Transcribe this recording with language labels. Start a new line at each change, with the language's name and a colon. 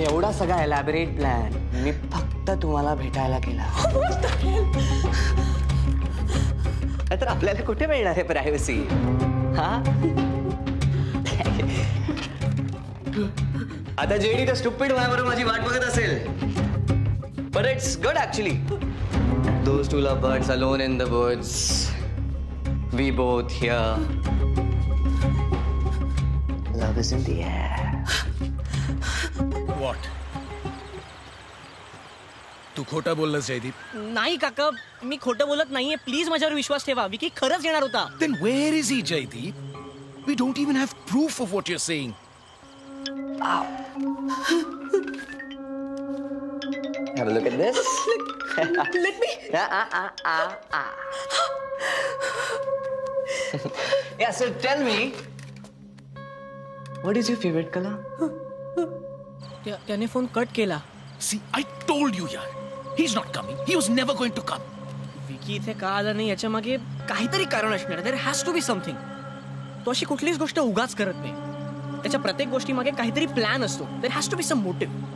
Marathi: एवढा सगळा elaborate plan मी फक्त तुम्हाला भेटायला केला. तर आपल्याला कुठे मिळणार आहे प्रायव्हसी? हा आता जेडी तर स्टुपिड माझ्याबरोबर माझी वाट बघत असेल.
English: But it's good actually. Those two lovebirds alone in the woods. We both here. Love is in the air. What?
Marathi: तू खोटं बोललास जयदीप. नाही काका, मी खोटं बोलत नाहीये. प्लीज माझ्यावर विश्वास ठेवा. विकी खरंच येणार होता.
English: Then where is he, Jaydeep? We don't even have proof of what you're saying. Have a look at this. Let me. Yeah, so tell me, what is your favorite color?
Marathi: त्याने phone cut केला.
English: See, I told you, yaar. He's not coming. He was never going to come.
Marathi: Vicky इथे का आला नाही याच्या मागे काहीतरी कारण असणार.
English: There has to be something.
Marathi: तो अशी कुठलीच गोष्ट उगाच करत नाही. त्याच्या प्रत्येक गोष्टी मागे काहीतरी प्लॅन असतो.
English: There has to be some motive.